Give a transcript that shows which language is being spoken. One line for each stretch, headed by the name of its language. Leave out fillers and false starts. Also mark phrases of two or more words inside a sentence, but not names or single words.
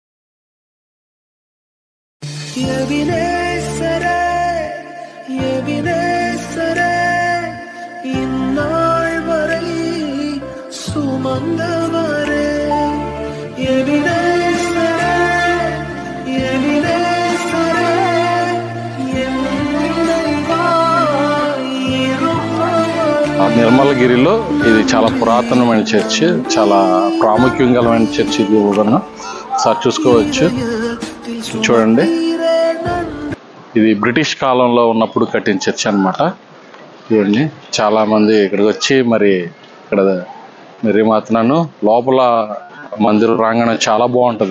Tamil: எபினேசரே, எபினேசரே, இந்நாள் வரை சுமந்தவரே எவினேசரே எவினேசரே என்னைவா இருப்பவரே.
Telugu: నిర్మలగిరిలో ఇది చాలా పురాతనమైన చర్చ్, చాలా ప్రాముఖ్యం గలమైన చర్చ్. ఇది కూడా సార్ చూసుకోవచ్చు. చూడండి, ఇది బ్రిటిష్ కాలంలో ఉన్నప్పుడు కట్టిన చర్చ్ అన్నమాట. చూడండి, చాలా మంది ఇక్కడికి వచ్చి మరి ఇక్కడ మెరీమాతను లోపల మందిరం ప్రాంగణం చాలా బాగుంటుంది.